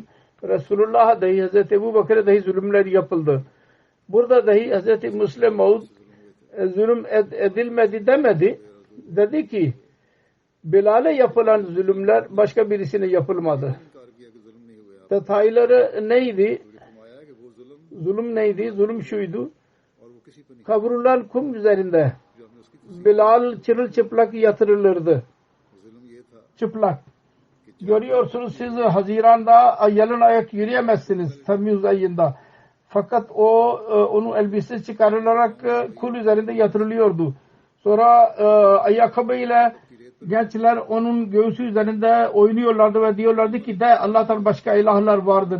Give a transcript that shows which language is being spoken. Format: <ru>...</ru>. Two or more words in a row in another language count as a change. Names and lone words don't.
<tr>Resulullah'a dahi Hazreti Ebu Bakir'e dahi zulümler yapıldı. Burada dahi Hazreti Müslim Maud zulüm edilmedi demedi. Dedi ki Bilal'e yapılan zulümler başka birisine yapılmadı. Detayları neydi?</tr> <hi>फरमाया कि वो जुल्म</hi> <tr>Zulüm neydi? Zulüm şuydu.</tr> <hi>और वो किसी पर नहीं</hi> <tr>Kavrulan kum üzerinde</tr> <hi>जो हमने उसकी</hi> <tr>Bilal çırılçıplak yatırılırdı.</tr> <hi>जुल्म ये था</hi> <tr>Çıplak. Görüyorsunuz siz Haziran'da yalın ayak yürüyemezsiniz Temmuz ayında. Fakat onun elbisesi çıkarılarak kul üzerinde yatırılıyordu. Sonra ayakkabıyla gençler onun göğsü üzerinde oynuyorlardı ve diyorlardı ki de Allah'tan başka ilahlar vardır.</tr>